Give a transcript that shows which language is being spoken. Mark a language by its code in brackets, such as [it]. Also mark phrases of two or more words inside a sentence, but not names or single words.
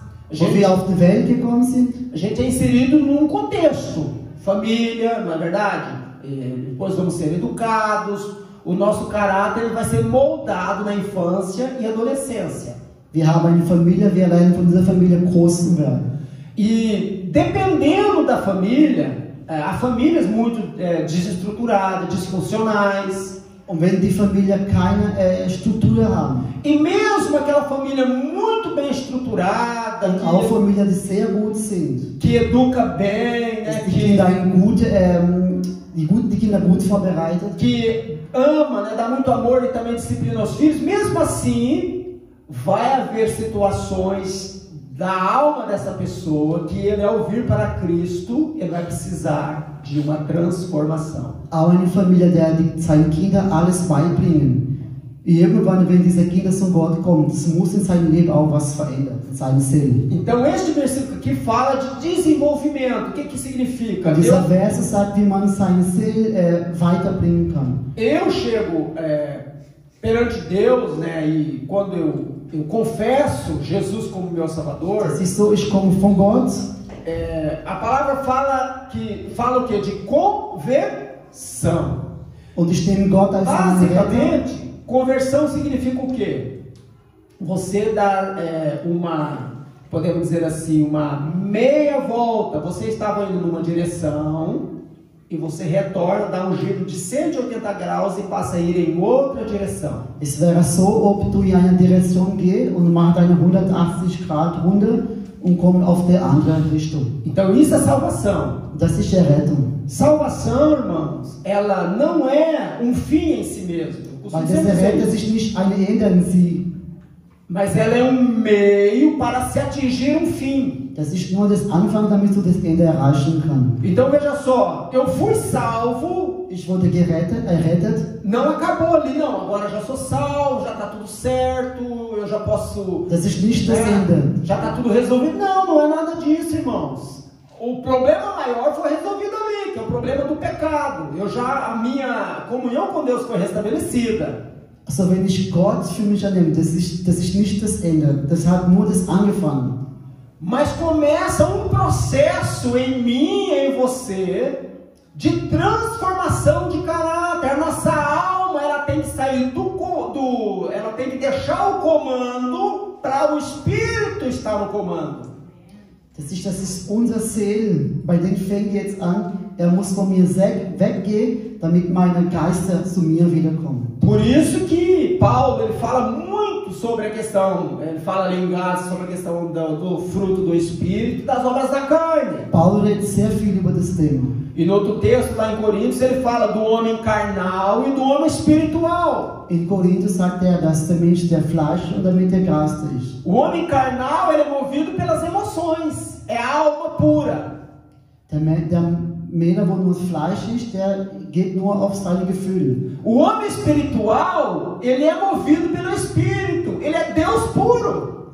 [de] Quando wir auf die Welt gekommen sind, [pt] a gente é inserido num contexto, família, não é verdade? Depois vamos ser educados, o nosso caráter vai ser moldado na infância e adolescência. [de] Wir haben eine Familie, wir lernen von dieser Familie groß zu werden. [pt] E dependendo da família, há famílias muito desestruturadas, disfuncionais. [de] Und wenn die Familie keine Struktur haben, [pt] E mesmo aquela família muito bem estruturada, [de] und auch Familien, die sehr gut sind, [pt] que educa bem, né, [de] dass die Kinder gut vorbereitet, [pt] que ama, né, dá muito amor e também disciplina os filhos, mesmo assim, vai haver situações da alma dessa pessoa que ele, ao vir para Cristo, ele vai precisar de uma transformação. [de] auch eine Familie, der seinen Kindern alles beibringen. Irgendwann, wenn diese Kinder zu Gott kommen, es muss in seinem Leben auch was verändern, in seiner Seele. [pt] Então este versículo aqui fala de desenvolvimento. O que que significa? [de] Dieser Vers sagt, wie man seine Seele weiterbringen kann. [pt] Eu chego perante Deus, né, e quando eu confesso Jesus como meu Salvador, [de] Es ist so, ich komme von Gott, [pt] a palavra fala o que? De conversão. [de] und ich nehme Gott als meinen Retter. [pt] Basicamente, conversão significa o quê? Você dá podemos dizer assim, uma meia volta. Você estava indo numa direção e você retorna, dá um giro de 180 graus e passa a ir em outra direção. [de] Es wäre so, ob du in eine Direktion gehst und machst eine 180 Grad Runde und kommst auf die andere Richtung. [pt] Então isso é salvação. [de] Das ist Errettung. [pt] Salvação, irmãos, ela não é um fim em si mesmo. Eu [de] Weil [pt] costumo [de] das [pt] sempre dizer [de] Errettung [pt] isso. [de] ist nicht eine Ende in sie. [pt] Mas ela é um meio para se atingir um fim. [de] Das ist nur das Anfang, damit du das Ende erreichen kannst. [pt] Então veja só, eu fui salvo, [de] Ich wurde errettet. [pt] não acabou ali, não. Agora já sou salvo, já está tudo certo, eu já posso. [de] Das ist nicht das [pt] né, [de] Ende. [pt] já está tudo resolvido. Não, não é nada disso, irmãos. O problema maior foi resolvido ali, que é o problema do pecado. A minha comunhão com Deus foi restabelecida. [de] Also wenn ich Gott für mich annehme, das ist nicht das Ende. Das hat nur das angefangen. [pt] Mas começa um processo em mim e em você de transformação de caráter. A nossa alma, ela tem que sair ela tem que deixar o comando para o Espírito estar no comando. [de] Das ist unsere Seele. Bei dem fängt jetzt an, muss von mir weggehen, damit meine Geister zu mir wiederkommen. [pt] Por isso que Paulo ele fala muito sobre a questão, ele fala ali em Gálatas sobre a questão do fruto do Espírito e das obras da carne. [de] Paulo redet sehr viel über das Thema. [pt] E no outro texto, lá em Coríntios, ele fala do homem carnal e do homem espiritual. [de] In Korinther sagt dass der Mensch der Fleisch und damit der Geist ist. [pt] O homem carnal ele é movido pelas emoções, é a alma pura. [de] Der Männer, wo nur das Fleisch ist, der geht nur auf seine Gefühle. [pt] O homem espiritual, ele é movido pelo Espírito, ele é Deus puro.